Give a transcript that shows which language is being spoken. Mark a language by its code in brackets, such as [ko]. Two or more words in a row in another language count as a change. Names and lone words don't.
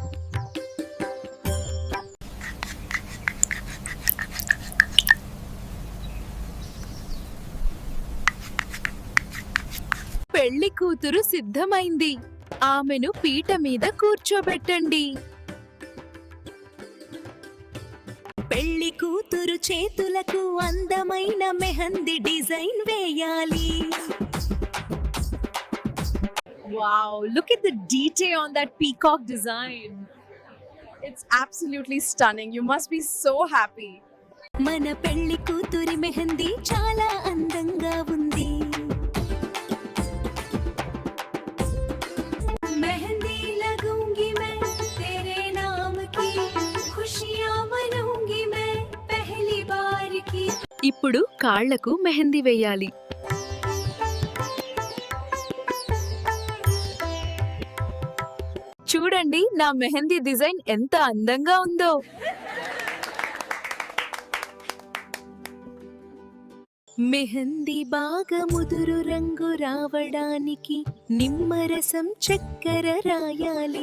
[te] పెళ్లి కూతురు సిద్ధమైంది. ఆమెను పీట మీద కూర్చోబెట్టండి. పెళ్లి కూతురు చేతులకు అందమైన మెహందీ డిజైన్ వేయాలి. [en] Wow, look at the detail on that peacock design. It's absolutely stunning. You must be so happy. [te] మన పెళ్లి కూతురి మెహందీ చాలా అందంగా ఉంది. [hi] మెహందీ लगूंगी मैं तेरे नाम की खुशियां मनूंगी मैं पहली बार की. [te] ఇప్పుడు కాళ్లకు మెహందీ వేయాలి. చూడండి, నా మెహందీ డిజైన్ ఎంత అందంగా ఉందో. మెహందీ బాగా ముదురు రంగు రావడానికి నిమ్మరసం చక్కెర రాయాలి.